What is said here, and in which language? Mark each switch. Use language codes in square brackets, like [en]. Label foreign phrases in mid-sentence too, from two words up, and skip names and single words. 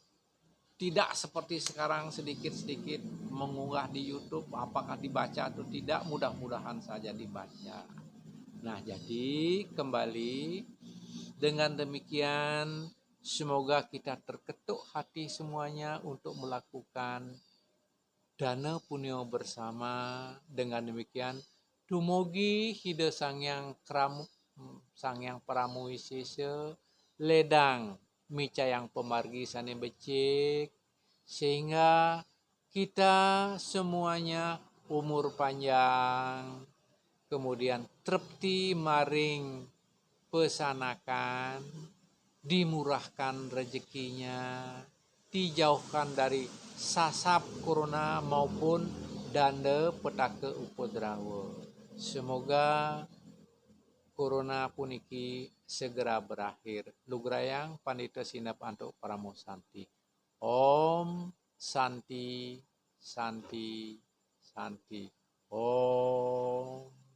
[id] Tidak seperti sekarang sedikit-sedikit mengunggah di YouTube, apakah dibaca atau tidak, mudah-mudahan saja dibaca. Nah, jadi kembali dengan demikian semoga kita terketuk hati semuanya untuk melakukan dana punya bersama. Dengan demikian [ban] dumugi hida sangyang pramuwisesa ledang micayang pemargi sane becik, [id] sehingga kita semuanya umur panjang, kemudian [ban] trepti maring pesanakan, [id] dimurahkan rezekinya, dijauhkan dari sasab corona maupun danda petaka upadrawa. Semoga corona puniki segera berakhir. [ban] Lugrayang Pandita Sinap Antuk Paramo Santi. [sa] Om Santi Santi Santi. Om.